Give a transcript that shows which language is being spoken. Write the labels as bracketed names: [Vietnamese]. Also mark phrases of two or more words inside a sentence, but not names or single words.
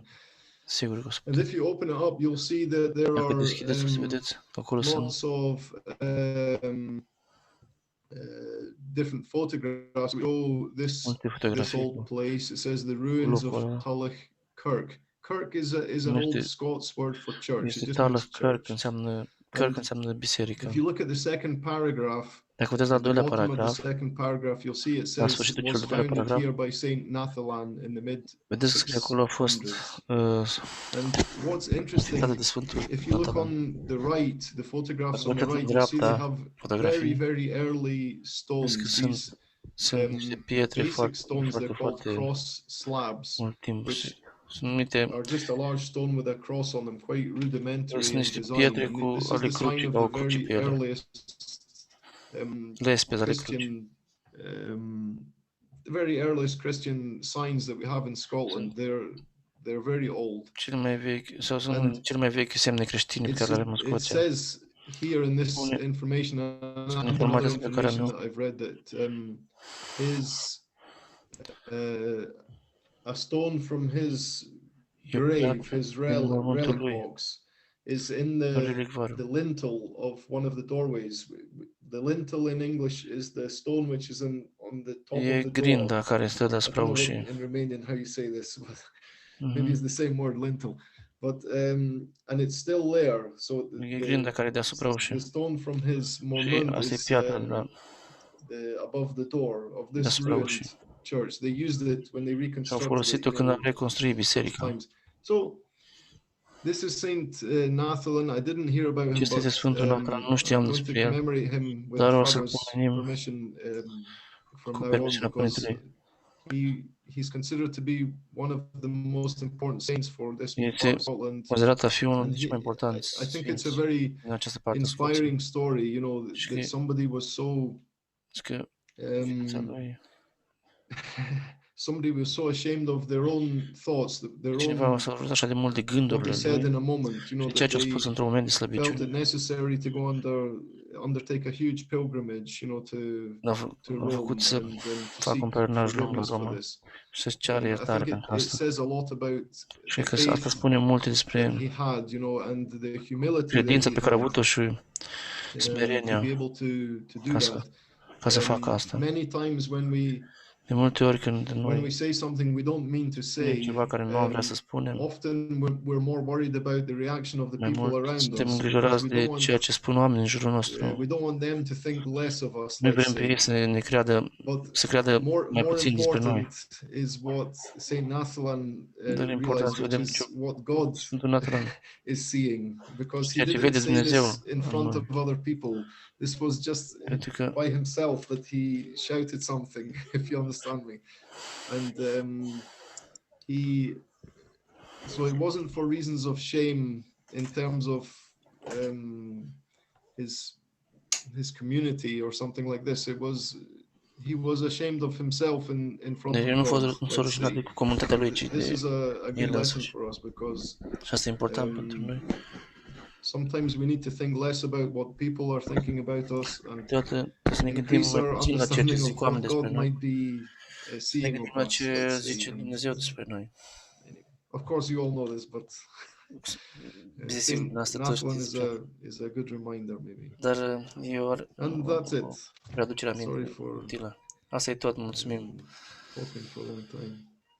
[English] And if you open it up, you'll see that there are lots of different photographs. This old place. It says the ruins of Talach Kirk. Kirk is an old Scots word for church. It just means church. If you look at the second paragraph, [Romanian] dacă vedeți al doilea paragraf, [English] you'll see it says it was founded here by Saint Natalan in the mid. [Romanian] Vedeți că scrie acolo a fost [English] and what's interesting, if you look on the right, the photographs on the right, you see they have very early stones. [Romanian] Sunt niște pietre foarte [English] cross slabs, which are just a large stone with a cross on them, quite rudimentary in design. This is the sign of the very earliest Christian, the very earliest Christian signs that we have in Scotland. They're very old. [Romanian] Cele mai vechi semne creștine pe care le avem în Scoția. [English] It says here in this information, another information that I've read, that a stone from his grave, his relic box, is in the lintel of one of the doorways. The lintel in English is the stone which is on the top of the door. [Romanian] Grinda care stă deasupra ușii. [English] In Romanian how you say this, but maybe it's the same word, lintel. But and it's still there. So [Romanian] grinda care deasupra ușii. [English] The stone from his monument is above the door of this ruined church. They used it when they reconstructed it. [Romanian] Au folosit-o când au reconstruit biserica. [English] So this is Saint Natalan. I didn't hear about him, [Romanian] Acesta este [English] but [Romanian] Sfântul Natalan, nu [English] I'm [Romanian] știam [English] going to [Romanian] despre el, [English] commemorate him with [Romanian] dar o să [English] Father's [Romanian] pomenim [English] permission from [Romanian] cu [English] now on, [Romanian] permisiunea [English] because [Romanian] Părintelui. [English] he's considered to be one of the most important saints for this part [Romanian] Este [English] of Scotland. [Romanian] considerat a fi unul [English] And [Romanian] dintre cei mai importanți [English] I think it's a [Romanian] sfinți [English] very [Romanian] din această parte a Scoției. [English] inspiring story, you know, [Romanian] Și [English] that somebody was so [Romanian] că viața lui, [English] somebody was so ashamed of their own thoughts, their [Romanian] cineva [English] own [Romanian] s-a rupt așa de mult de [English] what they [Romanian] gândurile [English] said in [Romanian] lui [English] a moment, you know, [Romanian] și ceea [English] that [Romanian] ce a spus [English] they [Romanian] într-un moment de [English] felt [Romanian] slăbiciune. [English] it necessary to go undertake a huge pilgrimage, you know, to [Romanian] L-a făcut [English] Rome [Romanian] să [English] and to [Romanian] facă un [English] seek [Romanian] pelerinaj lung la [English] forgiveness for [Romanian] Roma [English] this. [Romanian] și să-și ceară [English] I [Romanian] iertare [English] think [Romanian] pentru [English] it [Romanian] asta. [English] says a lot about [Romanian] Și [English] the [Romanian] că asta [English] faith [Romanian] spune multe [English] that [Romanian] despre [English] he had, you know, and the humility that [Romanian] credința [English] he [Romanian] pe care a [English] had, [Romanian] avut-o și [English] to [Romanian] smerenia [English] be able to do [Romanian] ca să facă [English] that. [Romanian] asta. [English] Many times [Romanian] De multe ori când [English] when [Romanian] noi [English] we say something we don't mean to [Romanian] spunem [English] say, [Romanian] ceva care nu am vrea să spunem, [English] often we're more worried about the reaction of the [Romanian] mai [English] people [Romanian] mult [English] around [Romanian] suntem [English] us, because [Romanian] îngrijorați [English] we [Romanian] de [English] don't [Romanian] ceea ce spun oamenii în jurul nostru. [English] we don't want them to think less of us, [Romanian] Noi [English] let's [Romanian] vrem pe [English] say. [Romanian] ei să ne creadă, [English] But [Romanian] să creadă mai [English] more [Romanian] puțin despre noi. [English] important is what Saint Natalan [Romanian] Dar e important [English] realized, [Romanian] să [English] which [Romanian] vedem [English] is what God [Romanian] Sfântul Natalan, [English] is seeing, because he [Romanian] ceea ce [English] didn't [Romanian] vede [English] say [Romanian] Dumnezeu [English] this in [Romanian] în [English] front [Romanian] noi. [English] of other people. This was just [Romanian] Pentru că [English] by himself that he shouted something, if you understand me. And so it wasn't for reasons of shame in terms of his community or something like this. He was ashamed of himself in front [Romanian] deci [English] of [Romanian] el nu [English] God, [Romanian] s-a [English] let's [Romanian] rușinat [English] say. [Romanian] de comunitatea lui, ci [English] This [Romanian] de [English] is a [Romanian] el [English] good lesson [Romanian] însuși. [English] for us, because [Romanian] Și asta e important pentru noi. [English] sometimes we need to think less about what people are thinking about us and [Romanian] Câteodată să ne gândim [English] increase [Romanian] mai [English] our [Romanian] puțin la ceea ce [English] understanding [Romanian] zic [English] of what [Romanian] oamenii despre [English] God [Romanian] noi. [English] might be [Romanian] Să ne [English] seeing [Romanian] gândim [English] of [Romanian] la [English] us, [Romanian] ce [English] let's say. [Romanian] zice Dumnezeu despre noi. [English] Of course, you all know this, but [Romanian] Desigur, [English] Saint [Romanian] asta toți [English] Natalan [Romanian] știți despre asta. [English] is a good reminder, maybe. [Romanian] Dar e o [English] And that's it. [Romanian] readucere [English] Sorry [Romanian] aminte [English] for [Romanian] utilă. Asta e tot, mulțumim. [English] talking for a long time.